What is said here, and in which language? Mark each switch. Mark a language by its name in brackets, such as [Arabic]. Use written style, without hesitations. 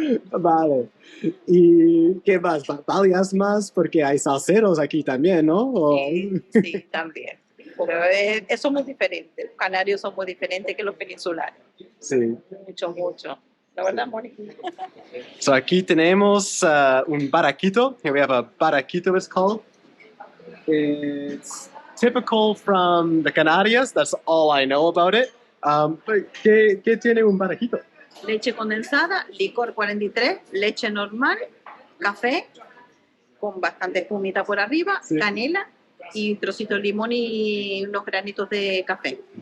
[Spanish] Vale. ¿Y qué más? ¿Varias más? Porque hay salseros aquí también, ¿no? O... Sí, también. Pero somos diferentes. Los canarios son muy diferentes que los peninsulares. Sí. Mucho. La verdad, Mónica. So aquí tenemos un barraquito. [English] Here we have a barraquito, it's called. It's typical from the Canarias. That's all I know about it. [Spanish] But ¿qué tiene un barraquito? Leche condensada, licor 43, leche normal, café con bastante espumita por arriba, sí. Canela y trocitos de limón y unos granitos de café.